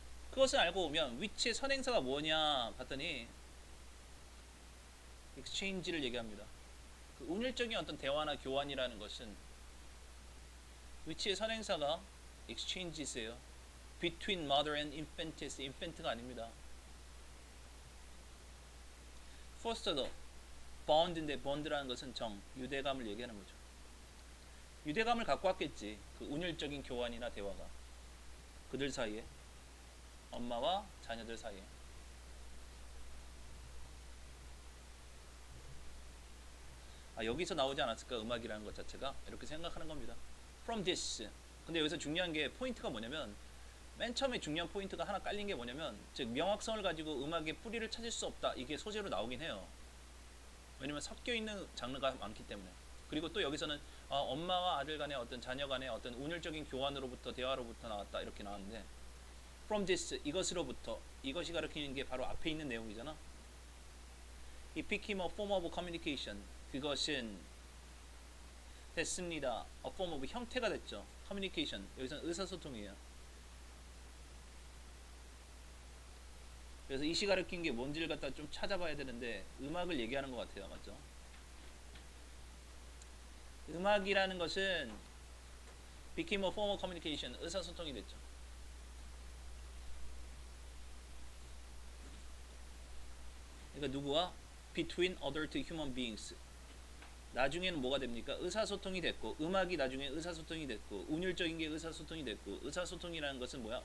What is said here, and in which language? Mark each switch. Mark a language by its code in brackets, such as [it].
[ko] 그것을 알고 오면 which의 선행사가 뭐냐 봤더니 exchange를 얘기합니다. 그 운율적인 어떤 대화나 교환이라는 것은 which의 선행사가 exchanges예요. [en] between mother and infantess, [ko] infant가 아닙니다. foster도 bond인데 bond라는 것은 유대감을 얘기하는 거죠. 유대감을 갖고 왔겠지. 그 운율적인 교환이나 대화가 그들 사이에 엄마와 자녀들 사이에. 여기서 나오지 않았을까 음악이라는 것 자체가 이렇게 생각하는 겁니다. [en] From this. [ko] 근데 여기서 중요한 게 포인트가 뭐냐면 맨 처음에 중요한 포인트가 하나 깔린 게 뭐냐면 즉 명확성을 가지고 음악의 뿌리를 찾을 수 없다. 이게 소재로 나오긴 해요. 왜냐면 섞여 있는 장르가 많기 때문에. 그리고 또 여기서는 엄마와 아들 간의 어떤 자녀 간의 어떤 운율적인 교환으로부터 대화로부터 나왔다 이렇게 나왔는데 [en] from this [ko] 이것으로부터 이것이 가리키는 게 바로 앞에 있는 내용이잖아. [en] It became a form of communication. [ko] 그것은 됐습니다. [en] A form of [ko] 형태가 됐죠. [en] communication. [ko] 여기서는 의사소통이에요. 그래서 이 시 가리킨 게 뭔지를 갖다 좀 찾아봐야 되는데 음악을 얘기하는 것 같아요. 맞죠? 음악이라는 것은 [en] became a form of communication. [ko] 의사소통이 됐죠. 그러니까 누구와? [en] Between other two human beings. [ko] 나중에는 뭐가 됩니까? 의사소통이 됐고 음악이 나중에 의사소통이 됐고 운율적인 게 의사소통이 됐고 의사소통이라는 것은 뭐야?